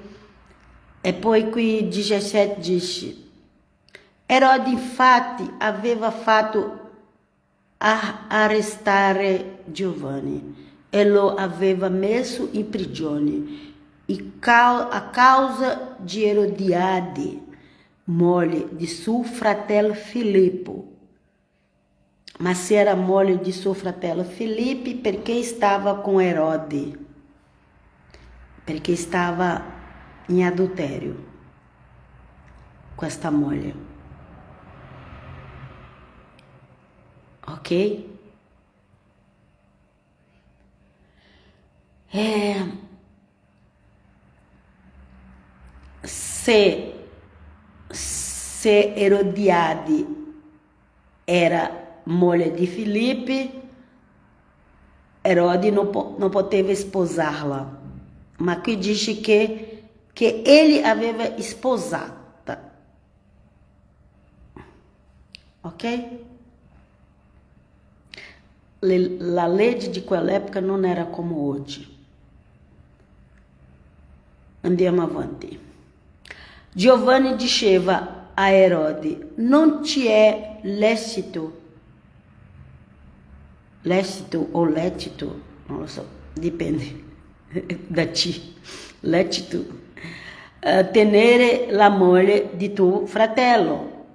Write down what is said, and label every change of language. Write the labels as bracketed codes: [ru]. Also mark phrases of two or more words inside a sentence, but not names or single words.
[it] E poi qui 17 dice: Erode infatti aveva fatto arrestare Giovanni e lo aveva messo in prigione a causa di Erodiade, moglie di suo fratello Filippo. Ma se era moglie di suo fratello Filipe, perché stava com Erode? Perché stava in adultério [pt] com esta [it] moglie. Ok? Se Erodiade era moglie di Filipe, Herode não poteva esposá-la. Mas qui dice [pt] que ele [it] aveva sposata. Ok? La legge di quell'epoca non era come oggi. Andiamo avanti. Giovanni diceva a Erode: non ti è lecito o lecito, non lo so, dipende da ti, lecito, tenere la moglie di tuo fratello.